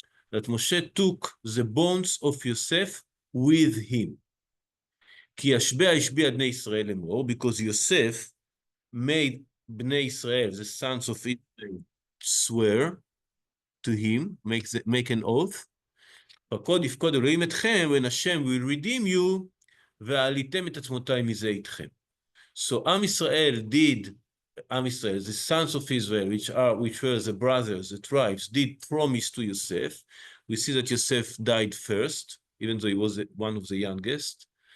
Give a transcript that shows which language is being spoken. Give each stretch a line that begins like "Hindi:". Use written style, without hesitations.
English: That Moshe took the bones of Yosef with him.
Hebrew: Ki yashbea bnei Israel emor,
English: because Yosef made Bnei Israel, the sons of Israel, swear to him, make an oath.
Hebrew: פקוד יפקוד אלוהים אתכם,
English: when Hashem will redeem you,
Hebrew: ועליתם את עצמותיי מזה איתכם.
English: So Am Yisrael, the sons of Israel, which were the brothers, the tribes, did promise to Yosef. We see that Yosef died first, even though he was one of the youngest.